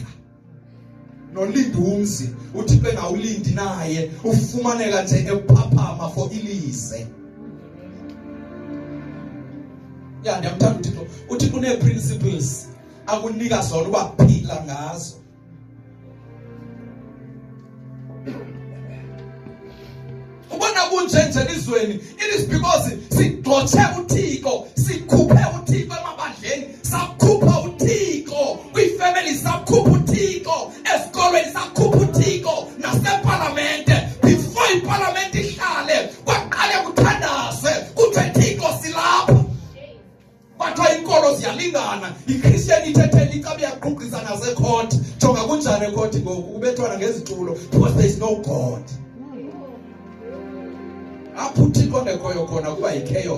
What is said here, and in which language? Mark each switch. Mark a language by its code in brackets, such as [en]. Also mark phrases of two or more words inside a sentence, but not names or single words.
[xh] Nolindi umzi uThixo engawulindi naye ufumaneka nje ephaphama for ilise. Ya ndiyamthanda uThixo. uThixo une-principles akunika zona uba phila ngazo. Ubona kunjenje elizweni, [en] it is because [xh] sigxothe uThixo, sikhuphe uThixo emabandleni, sakhupha uThixo kwifamily, sakhupha uThixo esikolweni, sakhupha uThixo nasepalamente. Before iparlamente ihlale kwaqale kuthandaze kuthiwe Thixo silapha. Kwathiwa inkolo ziyalingana, iChristian ithethela ikabi yaqhuqisa nasecourt. Jonga kunjani ecourt ngoku kubethwana ngezitulo, [en] because there is no God. [xh] Apho uThixo ongekhoyo khona kuba yi-chaos.